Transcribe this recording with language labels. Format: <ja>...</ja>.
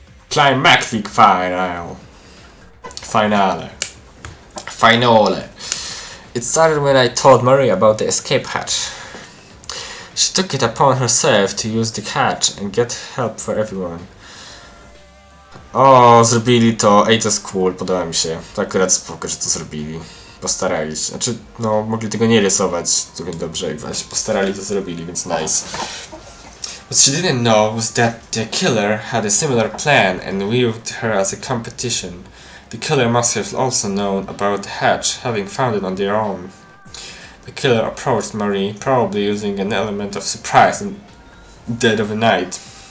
<en>Climactic finale. It started when I told Marie about the escape hatch. She took it upon herself to use the hatch and get help for everyone.</en> <pl>O, zrobili to. Ej, to jest cool, podoba mi się. To akurat spoko, że to zrobili. Postarali się. Znaczy, no, mogli tego nie rysować równie dobrze, jak właśnie postarali, to zrobili, więc nice.</pl> <en>What she didn't know was that the killer had a similar plan and viewed her as a competition. The killer must have also known about the hatch, having found it on their own. The killer approached Marie, probably using an element of surprise in the dead of the night.</en>